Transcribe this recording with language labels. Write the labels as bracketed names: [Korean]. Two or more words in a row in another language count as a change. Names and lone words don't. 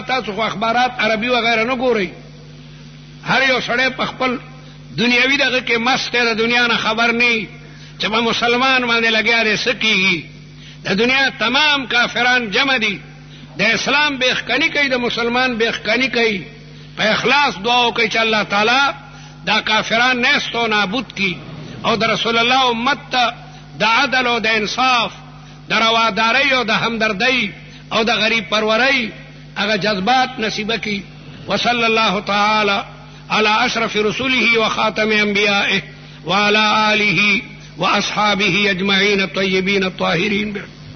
[Pashto] تاسو خو اخبارات عربي وغیره نه ګورئ. هر یو سړی په خپل دنیاوي دغه کې مست دی د دنیا نه خبر نه چې په مسلمان باندې لګیا دی څه کېږي. د دنیا تمام کافران جمع دي د اسلام بیخکنی کوي د مسلمان بیخکنی کوي. په اخلاص دعا وکړئ چې الله تعالی دا کافران نیست و نابود کی او د رسول الله امت ته د عدل او د انصاف د روادارۍ او د همدردۍ او د غریب پرورۍ هغه جذبات نصیبه کی. [Arabic] وصلی الله تعالی علی اشرف رسوله وخاتم انبیائه وعلى آله واصحابه اجمعین الطیبین الطاهرین.